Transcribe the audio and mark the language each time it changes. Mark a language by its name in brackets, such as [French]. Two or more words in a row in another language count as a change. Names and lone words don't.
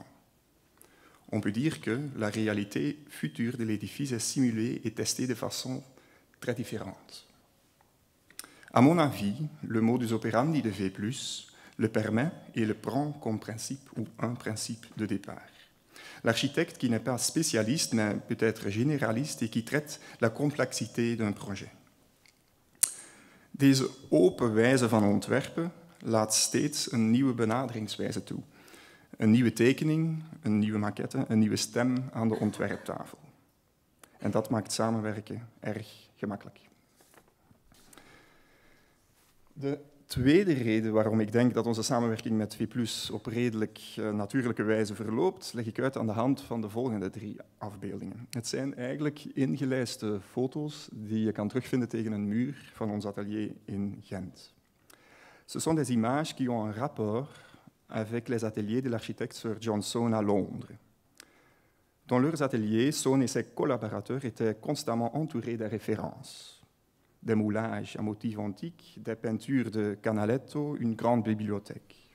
[French] On peut dire que la réalité future de l'édifice est simulée et testée de façon très différente. À mon avis, le [Latin] modus operandi [French] de V+, le permet et le prend comme principe ou un principe de départ. L'architecte qui n'est pas spécialiste, mais peut-être généraliste et qui traite la complexité d'un projet. [Dutch] Deze open wijze van ontwerpen laat steeds een nieuwe benaderingswijze toe. Een nieuwe tekening, een nieuwe maquette, een nieuwe stem aan de ontwerptafel. En dat maakt samenwerken erg gemakkelijk. De tweede reden waarom ik denk dat onze samenwerking met V+ op redelijk natuurlijke wijze verloopt, leg ik uit aan de hand van de volgende 3 afbeeldingen. Het zijn eigenlijk ingelijste foto's die je kan terugvinden tegen een muur van ons atelier in Gent. [French] Ce sont des images qui ont un rapport avec les ateliers de l'architecte Sir John Soane à Londres. Dans leurs ateliers, Soane et ses collaborateurs étaient constamment entourés de références. Des moulages à motifs antiques, des peintures de Canaletto, une grande bibliothèque.